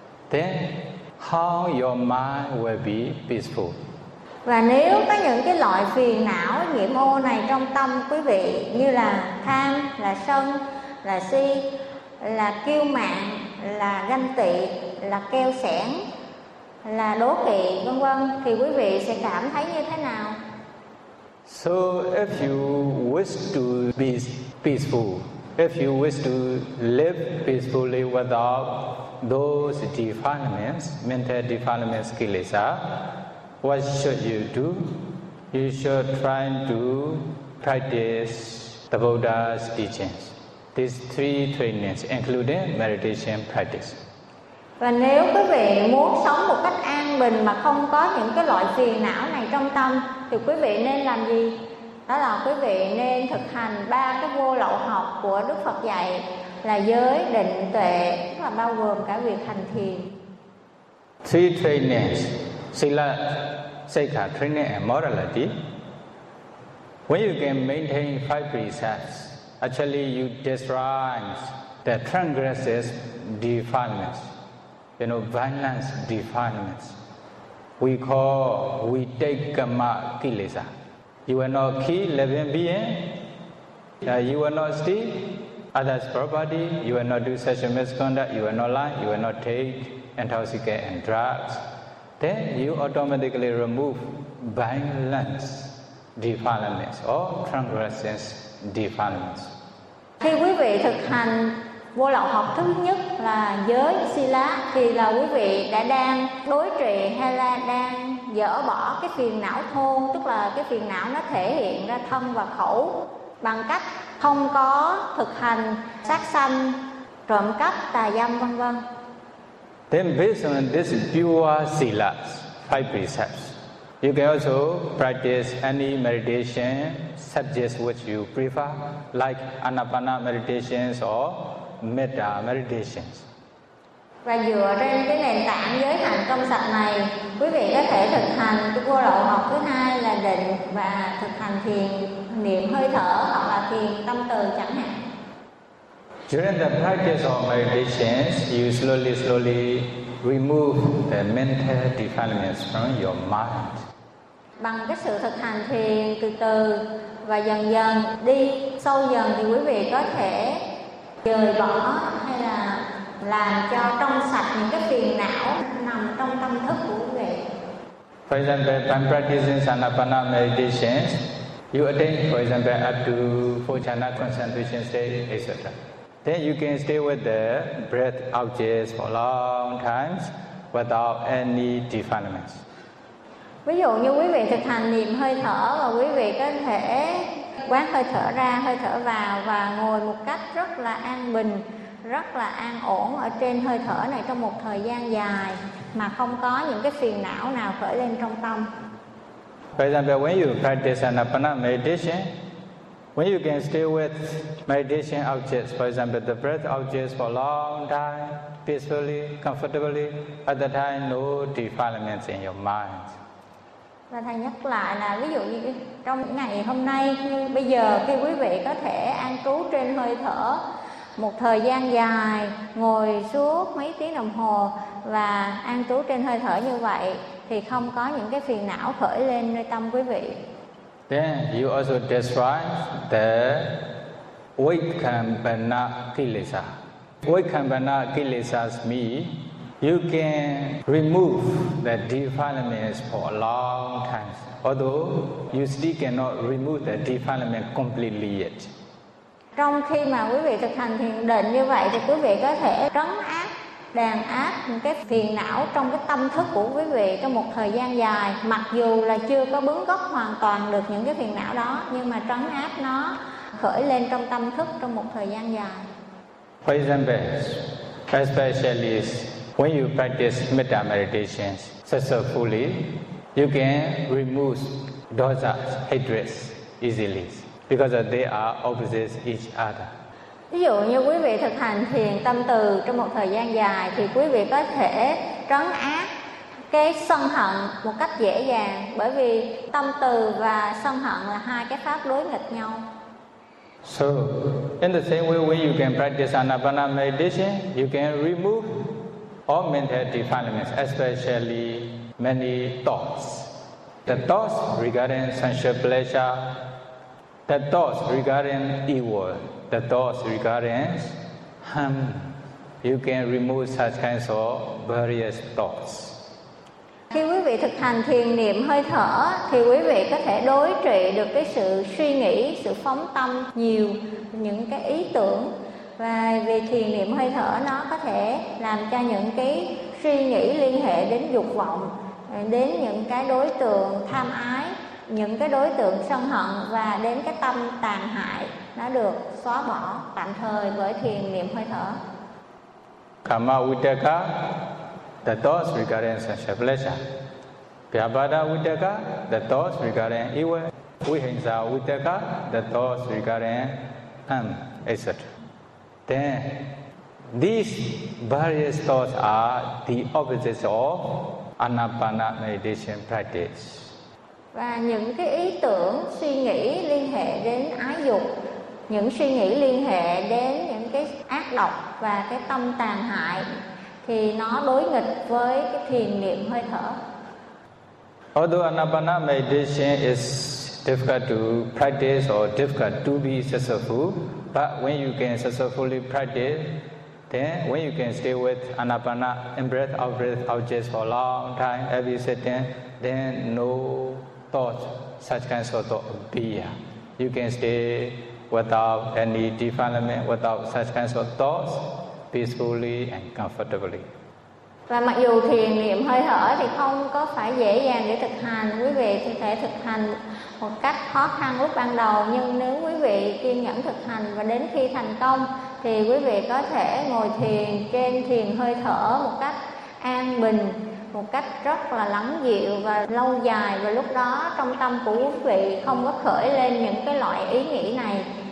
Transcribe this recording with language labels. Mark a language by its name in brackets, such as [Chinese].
[English] Then how your mind will be peaceful? [Vietnamese] Và nếu có những cái loại phiền não nhiễm ô này trong tâm quý vị như là tham, là sân, là si, là kiêu mạn, là ganh tị, là keo sẻn, là đố kỵ, vân vân, thì quý vị sẽ cảm thấy như thế nào? [English] So if you wish to be peaceful, if you wish to live peacefully without those defilements, mental defilements, kilesa, what should you do? You should try to practice the Buddha's teachings. These three trainings, including meditation practice. [Vietnamese] Và nếu quý vị muốn sống một cách an bình mà không có những cái loại phiền não này trong tâm, thì quý vị nên làm gì? Đó là quý vị nên thực hành ba cái vô lậu học của Đức Phật dạy là giới, định, tuệ, tức là bao gồm cả việc hành thiền. [English] Three trainings, sila, sikha, training and morality. When you can maintain five precepts, actually, you destroy the transgressive defilements, you know, violence defilements. We call, we take kama kilesa. You will not kill living beings. You will not steal others' property. You will not do sexual misconduct. You will not lie. You will not take intoxicants and drugs. Then you automatically remove violence defilements or transgressive defilements. [Vietnamese] Khi quý vị thực hành vô lậu học thứ nhất là giới sila thì là quý vị đã đang đối trị hay là đang dỡ bỏ cái phiền não thôn, tức là cái phiền não nó thể hiện ra thân và khẩu bằng cách không có thực hành sát sanh, trộm cắp, tà dâm vân vân. [English] Then based on this pure sila, five precepts, you can also practice any meditation subjects which you prefer, like anapana meditations or metta meditations. [Vietnamese] Và dựa trên cái nền tảng giới hạnh công sạch này, quý vị có thể thực hành cái vô lậu học thứ hai là định và thực hành thiền niệm hơi thở hoặc là thiền tâm từ chẳng hạn. [English] During the practice of meditations, you slowly remove the mental defilements from your mind. [Vietnamese] Bằng cái sự thực hành thiền từ từ và dần dần đi sâu dần thì quý vị có thể dời bỏ hay là làm cho trong sạch những cái phiền não nằm trong tâm thức của quý vị. [English] For example, when practicing anapana meditations, you attain, for example, up to Phocana concentration state, etc. Then you can stay with the breath objects for long times without any defilements. [Vietnamese] Ví dụ như quý vị thực hành niệm hơi thở và quý vị có thể quán hơi thở ra, hơi thở vào và ngồi một cách rất là an bình, rất là an ổn ở trên hơi thở này trong một thời gian dài mà không có những cái phiền não nào khởi lên trong tâm. [English] For example, when you practice anapana meditation, when you can stay with meditation objects, for example, the breath objects for a long time, peacefully, comfortably, at the time, no defilements in your mind. [Vietnamese] Và thầy nhắc lại là ví dụ như trong ngày hôm nay, như bây giờ khi quý vị có thể an trú trên hơi thở một thời gian dài, ngồi suốt mấy tiếng đồng hồ và an trú trên hơi thở như vậy, thì không có những cái phiền não khởi lên nơi tâm quý vị. [English] Then you also destroy the Vaikambana Kilesa. Vaikambana Kilesa means you can remove the defilements for a long time, although you still cannot remove the defilement completely yet. [Vietnamese] Trong khi mà quý vị thực hành thiền định như vậy thì quý vị có thể trấn áp, đàn áp những cái phiền não trong cái tâm thức của quý vị trong một thời gian dài, mặc dù là chưa có bứng gốc hoàn toàn được những cái phiền não đó, nhưng mà trấn áp nó khởi lên trong tâm thức trong một thời gian dài. [English] For example, especially when you practice metta meditation successfully, you can remove dosas, hatreds easily because they are opposite each other. [Vietnamese] Ví dụ như quý vị thực hành thiền tâm từ trong một thời gian dài thì quý vị có thể trấn áp cái sân hận một cách dễ dàng, bởi vì tâm từ và sân hận là hai cái pháp đối nghịch nhau. [English] So, in the same way, when you can practice anapana meditation, you can remove all mental defilements, especially many thoughts. The thoughts regarding sensual pleasure, the thoughts regarding evil, the thoughts regarding harm, you can remove such kinds of various thoughts. [Vietnamese] Khi quý vị thực hành thiền niệm hơi thở thì quý vị có thể đối trị được cái sự suy nghĩ, sự phóng tâm nhiều, những cái ý tưởng. Và vì thiền niệm hơi thở nó có thể làm cho những cái suy nghĩ liên hệ đến dục vọng, đến những cái đối tượng tham ái, những cái đối tượng sân hận và đến cái tâm tàn hại nó được xóa bỏ tạm thời với thiền niệm hơi thở. [English] Kama vitaka, the thoughts regarding sensual pleasure. Vyabhada vitaka, the thoughts regarding evil. Vihinsa vitaka, the thoughts regarding harm, etc. Then these various thoughts are the opposites of anapana meditation practice. [Vietnamese] Và những cái ý tưởng suy nghĩ liên hệ đến ái dục, những suy nghĩ liên hệ đến những cái ác độc và cái tâm tàn hại thì nó đối nghịch với cái thiền niệm hơi thở. [English] Although anapana meditation is difficult to practice or difficult to be successful, but when you can successfully practice, then when you can stay with anapana in breath, out breath, out just for a long time, every sitting, then no thoughts, such kinds of thought appear. You can stay without any defilement, without such kinds of thoughts, peacefully and comfortably. [Vietnamese] Và mặc dù thiền niệm hơi thở thì không có phải dễ dàng để thực hành, quý vị có thể thực hành một cách khó khăn lúc ban đầu, nhưng nếu quý vị kiên nhẫn thực hành và đến khi thành công thì quý vị có thể ngồi thiền trên thiền hơi thở một cách an bình, một cách rất là lắng dịu và lâu dài, và lúc đó trong tâm của quý vị không có khởi lên những cái loại ý nghĩ này.